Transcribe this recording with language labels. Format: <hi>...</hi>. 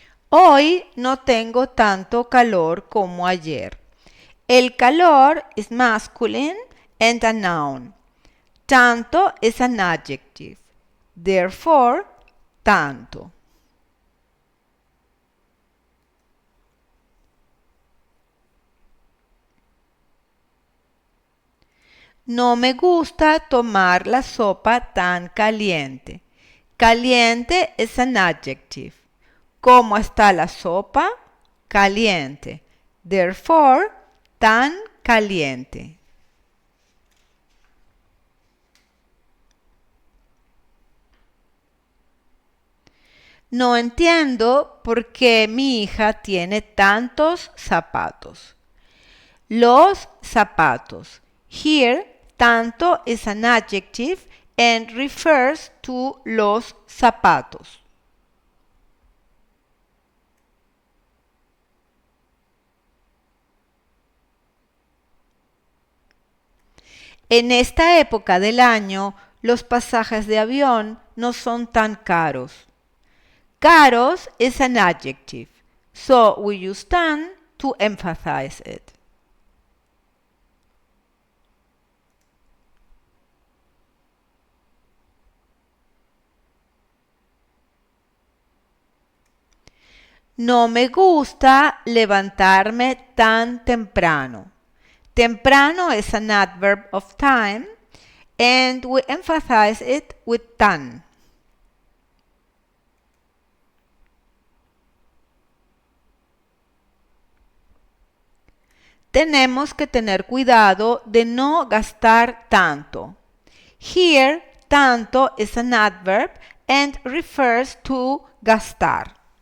<es>Hoy no tengo tanto calor como ayer.</es> <en>El calor is masculine and a noun. Tanto is an adjective. Therefore, tanto.</en> <es>No me gusta tomar la sopa tan caliente.</es> <en>Caliente is an adjective.</en> <es>¿Cómo está la sopa? Caliente.</es> <en>Therefore,</en> <es>tan caliente. No entiendo por qué mi hija tiene tantos zapatos.</es> <en>Los zapatos. Here, tanto is an adjective and refers to los zapatos.</en> <es>En esta época del año, los pasajes de avión no son tan caros.</es> <en>Caros is an adjective, so we use tan to emphasize it.</en> <es>No me gusta levantarme tan temprano.</es> <en>Temprano is an adverb of time, and we emphasize it with tan.</en> <es>Tenemos que tener cuidado de no gastar tanto.</es> <en>Here, tanto is an adverb and refers to gastar.</en>